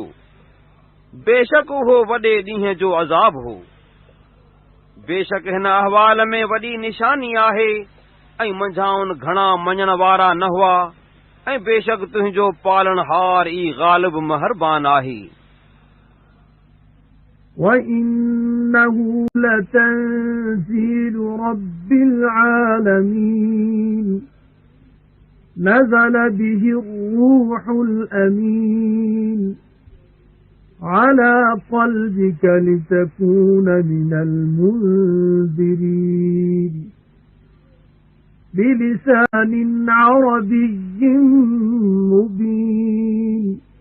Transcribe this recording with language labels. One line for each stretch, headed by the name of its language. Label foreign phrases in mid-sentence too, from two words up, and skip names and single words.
Sindhi: बेशक उहो वॾे ॾींहं जो अज़ाब हो। बेशक हिन अहवाल में वॾी निशानी आहे, ऐं मंझाउनि घणा मञण वारा न हुआ, ऐं बेशक तुंहिंजो पालनहार ई ग़ालिब महरबान आहे।
Arabic: وَإِنَّهُ لَتَنزِيلُ رَبِّ الْعَالَمِينَ نَزَلَ بِهِ الرُّوحُ الْأَمِينُ على قلبك لتكون من المنذرين بلسان عربي مبين